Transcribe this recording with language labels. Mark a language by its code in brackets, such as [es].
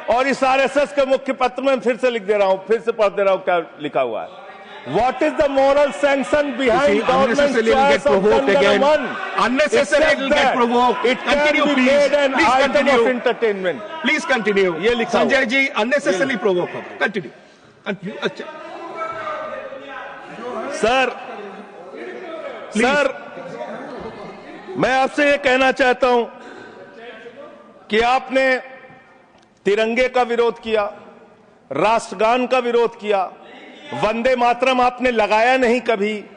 [hi] और इस आरएसएस के मुख्य पत्र में फिर से लिख दे रहा हूं, फिर से पढ़ दे रहा हूं क्या लिखा हुआ है। [en] What is the moral sanction behind government's choice of Jan Gana Man? Unnecessary it will get provoked. It can be made an item of entertainment. Please continue. [hi] ये लिखा [en] Sanjay ji, unnecessarily provoke. Continue. [hi] अच्छा सर, मैं आपसे ये कहना चाहता हूं कि आपने तिरंगे का विरोध किया, राष्ट्रगान का विरोध किया, वंदे मातरम आपने लगाया नहीं कभी।